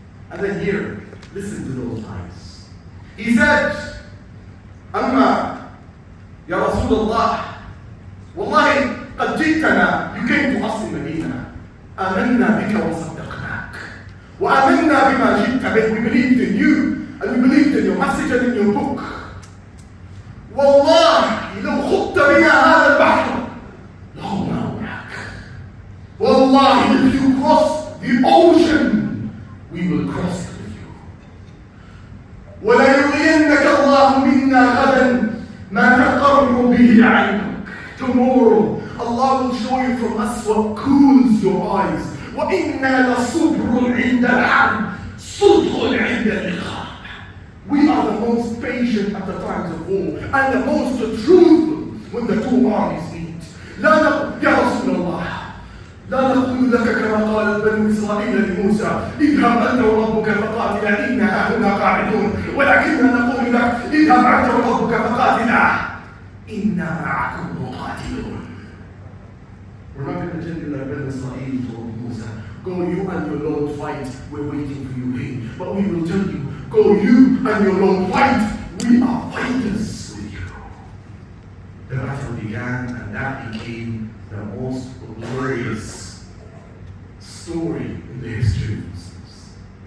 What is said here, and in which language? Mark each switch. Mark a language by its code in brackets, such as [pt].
[en] And then here, listen to those lines. He said, [ar] أَمَّا يَا رَسُولَ اللَّهِ وَاللَّهِ قَدْ جِئْتَنَا. [en] You came to us in Medina. [ar] آمَنَّا بِكَ وَصَدَّقْنَاكَ وَآمَنَّا بِمَا جِئْتَ بِهِ. [en] We believed in you, and we believed in your message and in your book. [ar] والله لو خضت بنا هذا البحر لخضناه معك. [en] والله, if you cross the ocean, we will cross it with you. [ar] وليرينك الله منا غدا ما تقر به عينك. [en] Tomorrow, Allah will show you from us what cools your eyes. [ar] وإنا لصبر عند الحرب صدق عند اللقاء. [en] We are the most patient at the times of war and the most truthful when the two armies meet. [ar] لا نقول يا رسول الله لا نقول لك كما قالت بنو إسرائيل لموسى اذهب أنت وربك فقاتلا إنا هنا قاعدون ولكننا نقول لك اذهب أنت وربك فقاتلا إنا معكم مقاتلون. [en] We're not going to tell you like Banu Israel told Musa, go you and your Lord fight, we're waiting for you here. But we will tell you, go you and your Lord fight, we are fighters with you. The battle began and that became the most glorious story in the history of Muslims.